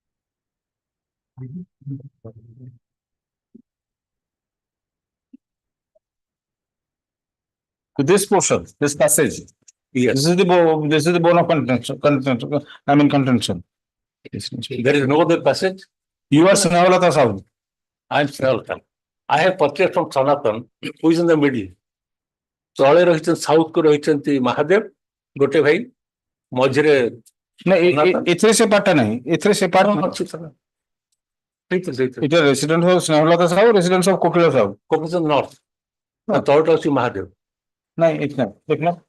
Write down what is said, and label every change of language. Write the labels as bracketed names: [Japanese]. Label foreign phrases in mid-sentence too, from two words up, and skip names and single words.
[English] To this portion, this passage. Yes. This is the bone of contention. Contention. There is no other passage. You are Snehalata Sahu. I am Snehalata. I have purchased from Sanatan, who is in the middle. [Odia] ତଳେ ରହିଛନ୍ତି ସାଉଥ କୁ ରହିଛନ୍ତି ମହାଦେବ ଗୋଟେ ଭାଇ ମଝିରେ ଏଥିରେ ସେ ପାର୍ଟଟା ନାହିଁ ଏଥିରେ ସେ ପାର୍ଟ ଅଛି [English] ଏଟା resident of Snehalata Sahu resident of Kokila Sahu [Odia] କପିଲ ନର୍ଥ ତଳଟା ଅଛି ମହାଦେବ ନାଇଁ ଏଠି ନାହିଁ ଦେଖୁନ